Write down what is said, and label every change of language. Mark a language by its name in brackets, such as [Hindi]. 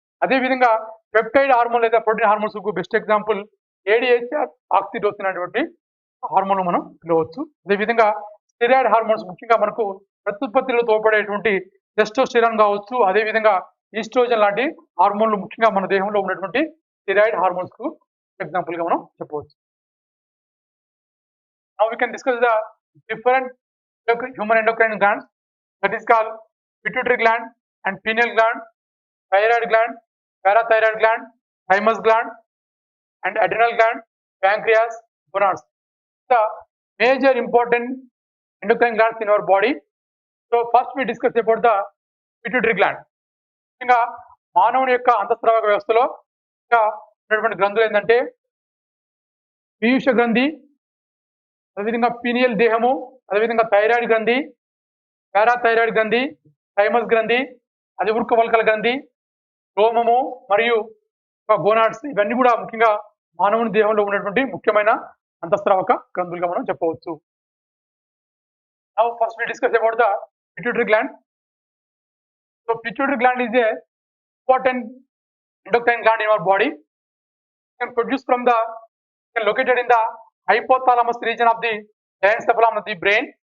[Telugu] అదేవిధంగా peptide hormone లేదా protein hormones కు బెస్ట్ ఎగ్జాంపుల్ ఏడిహెచ్ఆర్, ఆక్సిటోసిన్ అనేటువంటి హార్మోన్లు మనం పిలవచ్చు. అదేవిధంగా స్టెరాయిడ్ హార్మోన్స్ ముఖ్యంగా మనకు ప్రత్యుత్పత్తిలో తోడ్పడేటువంటి టెస్టోస్టెరాన్ కావచ్చు, అదేవిధంగా ఈస్ట్రోజన్ లాంటి హార్మోన్లు ముఖ్యంగా మన దేహంలో ఉన్నటువంటి స్టెరాయిడ్ హార్మోన్స్ కు ఎగ్జాంపుల్ గా మనం చెప్పవచ్చు. [English] Now we can discuss the different human endocrine glands, that is called pituitary gland and pineal gland, thyroid gland, parathyroid gland, thymus gland, and adrenal gland, pancreas, gonads. The major important endocrine glands in our body. So first we discuss about the pituitary gland. [Telugu] ఇంకా మానవుని యొక్క అంతఃస్రావక వ్యవస్థలో ఇంకా ఉన్నటువంటి గ్రంథులు ఏంటంటే పీయూష గ్రంథి, అదేవిధంగా పీనియల్ దేహము, అదేవిధంగా థైరాయిడ్ గ్రంథి, పారాథైరాయిడ్ గ్రంథి, థైమస్ గ్రంథి, అధివృక్క వల్కల గ్రంథి, రోమము మరియు గోనాడ్స్, ఇవన్నీ కూడా ముఖ్యంగా మానవుని దేహంలో ఉన్నటువంటి ముఖ్యమైన అంతఃస్రావక గ్రంథులుగా మనం చెప్పవచ్చు. [English] Now first we discuss about the pituitary gland. So pituitary gland is a important endocrine gland in our body. It can produce from the located in the hypothalamus region of the diencephalon of the brain.